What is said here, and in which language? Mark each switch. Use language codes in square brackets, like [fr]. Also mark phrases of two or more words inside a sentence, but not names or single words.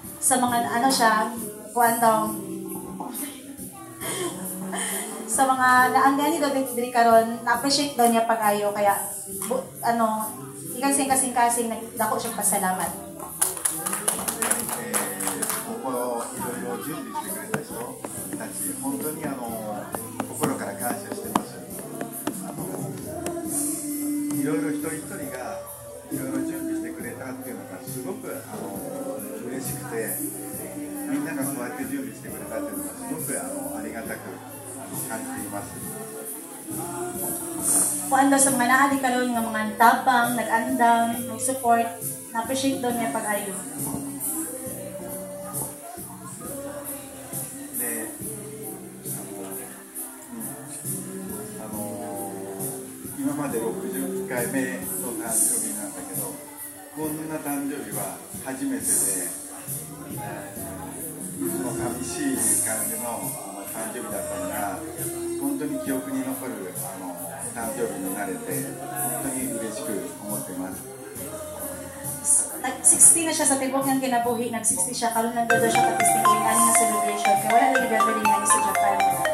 [ceb] sa mga ano siya, kuan daw, sa mga naanggani daw diri karon, na-appreciate daw niya pag-ayo, kaya kasing nagdako siya pasalamat. [ja] ここいろいろ準備してくれた人たち、本当に心から感謝してます。いろいろ一人一人がいろいろ準備してくれたっていうのがすごく嬉しくて、みんながそうやって準備してくれたっていうのがすごくありがたく感じています。 [ceb] Kuan daw sa mga naali karon nga mga tabang, nag-andam, nag-support, na-appreciate daw niya pag-ayo. [ja] で、今まで60回目の誕生日なんだけど、こんな誕生日は初めてで、その寂しい感じの誕生日だったのが、本当に記憶に残る誕生日になれて、本当に嬉しく思っています。 [ceb] Nag-60 na siya sa tibok niyang kinabuhi, nag-60 siya, karon nagdado siya pag-testing ani nga celebration, kaya wala na gathering nga sa Japan.